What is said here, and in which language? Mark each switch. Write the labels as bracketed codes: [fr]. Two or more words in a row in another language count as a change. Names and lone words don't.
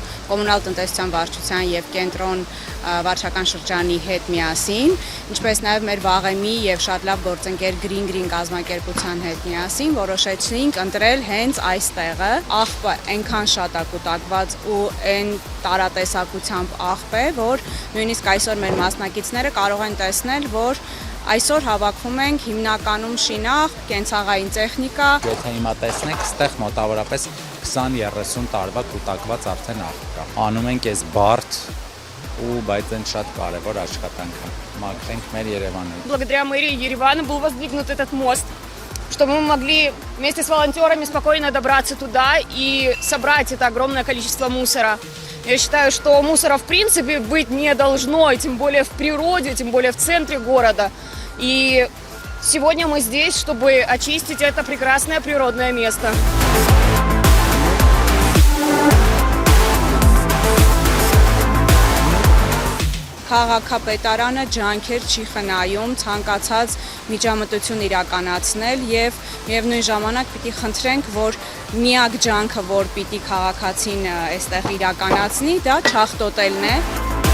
[hy] Կոմունալ տնտեսության վարչության եւ կենտրոն վարչական շրջանի հետ միասին, ինչպես նաեւ մեր վաղեմի եւ շատ լավ գործընկեր Green կազմակերպության հետ միասին որոշեցինք ընտրել հենց այս տեղը։ Աղբը այնքան շատ է կուտակված ու այն տարատեսակությամբ աղբ է, որ նույնիսկ այսօր մեր մասնակիցները կարող են տեսնել, որ այսօր հավաքվում ենք հիմնականում շինաղ, կենցաղային տեխնիկա։ Եթե հիմա տեսնեք, ստեղ մոտավորապես 20-30 տարվա կուտակված արդեն աղբ կա։ Անում ենք այս բարդ ու բայց այն շատ կարևոր աշխատանքը։ Մաքրենք մեր Երևանը։ [ru] Благодаря мэрии Еревана был воздвигнут этот мост, чтобы мы могли вместе с волонтерами спокойно добраться туда и собрать это огромное количество мусора. Я считаю, что мусора в принципе быть не должно, и тем более в природе, тем более в центре города. И сегодня мы здесь, чтобы очистить это прекрасное природное место. [hy] Քաղաքապետարանը ջանքեր չի խնայում ցանկացած միջամտություն իրականացնել եւ նույն ժամանակ պիտի խնդրենք, որ միակ ջանքը, որ պիտի քաղաքացին այստեղ իրականացնի, դա չախտոտելն է։